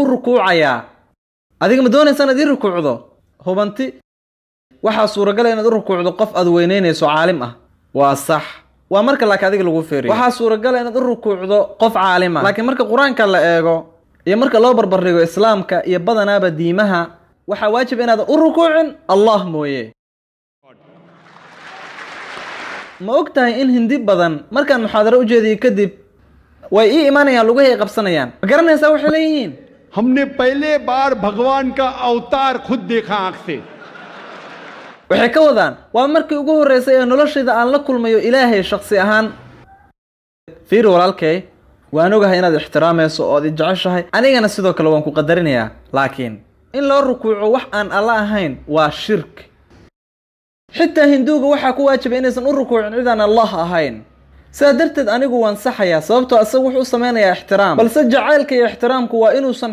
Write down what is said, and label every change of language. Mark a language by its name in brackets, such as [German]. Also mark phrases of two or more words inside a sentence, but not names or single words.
[Somali] rukuucayaa adiga ma doonaysa inaad ii rukuucdo hubanti waxaa suuragala inaad u rukuucdo qof aad weyneynayso caalim ah waa sax waa marka laakiin adiga lagu feeriyo waxaa suuragala inaad u rukuucdo qof caalim ah laakiin marka qur-aanka la eego iyo marka loo barbardhigo islaamka iyo badanaaba diimaha waxaa waajib inaadan u rukuucin allah mooye ma og tahay in hindi badan markaan muxaadaro u jeediyey kadib way ii imaanayaan lugahay ay qabsanayaan ma garanaysaa waxay leeyihiin [Hindi] हमने पहले बार भगवान का अवतार खुद देखा आंख से [Somali] waxay ka wadaan waa markii ugu horreysay ee noloshayda aan la kulmayo ilaahay shakhsi ahaan fiiri walaalkay waan ogahay inaad ixtiraamayso ood i jeceshahay anigana sidoo kale waan ku qadarinayaa laakiin in loo rukuuco wax aan alla ahayn waa shirk xitaa hinduuga waxaa ku waajiba inaysan u rukuucin cid aan allah ahayn sidaa darteed anigu waan saxayaa sababtoo isagu wuxuu u samaynayaa ixtiraam balse jacaylka iyo ixtiraamku waa inuusan